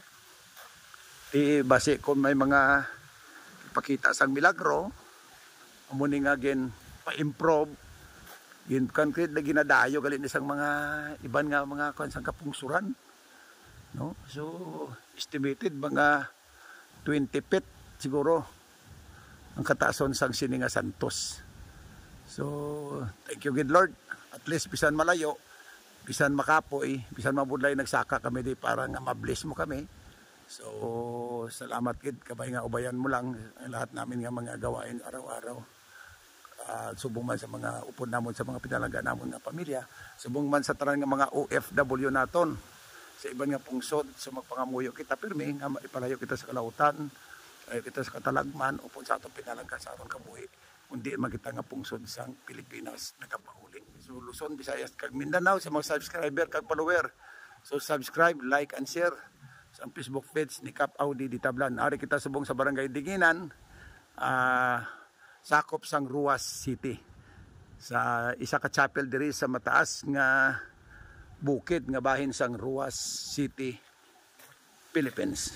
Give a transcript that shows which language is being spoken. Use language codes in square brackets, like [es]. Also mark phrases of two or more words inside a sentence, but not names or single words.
[hil] Base kung may mga ipakita sang milagro amo ni nga gin pa-improve gin concrete na ginadayo gali ni sang mga iban nga mga sang kapungsuran no. So estimated mga 20 feet siguro ang kataason sang sini nga Santos. So [en] thank you good Lord, [hil] at least bisan malayo, bisan makapoy, bisan mabudlay nagsaka kami di para nga ma-bless mo kami. So salamat gid kabay nga ubayan mo lang [tl] ang lahat namin [hil] nga mga gawain araw-araw. Subong man sa mga upod namon sa mga pinalaga namon nga pamilya, subong man sa tanan nga mga OFW naton sa iban nga pungsod, so magpangamuyo kita pirmi nga maipalayo kita sa kalautan, kita sa katalagman upod sa atong pinalaga sa aton kabuhi kundi magita nga pungsod sang Pilipinas nagapahuli. So Luzon, Visayas kag Mindanao sa mga subscriber kag follower. So [en] subscribe, like and share [hil] sa Facebook page ni Kap Audi Ditablan. Ari kita subong sa Barangay Dinginan, sakop sang Ruas City. Sa isa ka chapel diri sa mataas nga bukid nga bahin sang Ruas City, Philippines.